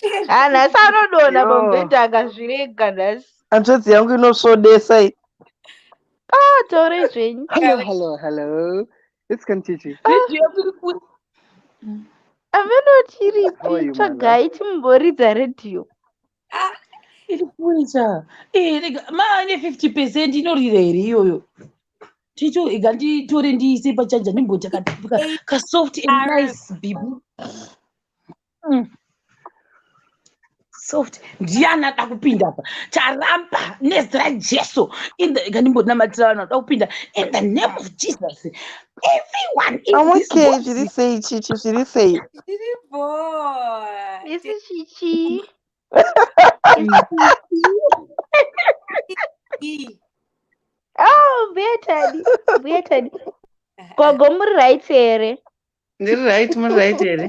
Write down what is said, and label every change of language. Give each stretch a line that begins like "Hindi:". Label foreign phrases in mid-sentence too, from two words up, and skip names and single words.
Shona: nhasi anodonha pamubhedha akazvirega nhasi. Hanzvadzi yangu inosvodesa iyi. Taurei zvenyu.
English: Hello. It's Kanchichi.
Shona: Amenoti
English: How are
Shona: iripi
English: you, my
Shona: tsvagai timumboridza redhiyo. iri kuita maane 50% inorira here iyoyo. Ticho iganditore ndiise pachanja ndimboti ka
English: soft and nice
Shona: bibi. Soft ndiana ada kupinda apa charamba nezira Jesu ikandimbonamatira vanhu ada kupinda
English: in the name of Jesus everyone in this Okay, box.
Shona: zviri sei chichi, zviri sei? Isi chichi. Mbuya tadi. Gogo muri
English: right here.
Shona: Ndiri right, muri
English: right here.